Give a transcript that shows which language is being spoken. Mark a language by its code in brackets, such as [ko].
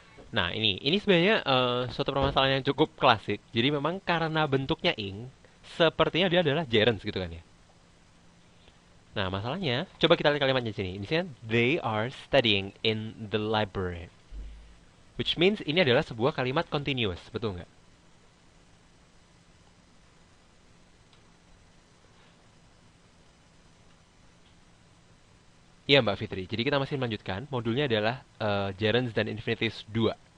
[id] Nah, ini sebenarnya suatu permasalahan yang cukup klasik. Jadi memang karena bentuknya ing, sepertinya dia adalah gerunds gitu kan ya. Nah, masalahnya, coba kita lihat kalimatnya di sini. Ini sini [en] they are studying in the library. Which means [id] ini adalah sebuah kalimat continuous, betul nggak? Iya Mbak Fitri. Jadi kita masih melanjutkan. Modulnya adalah gerunds dan infinitives 2.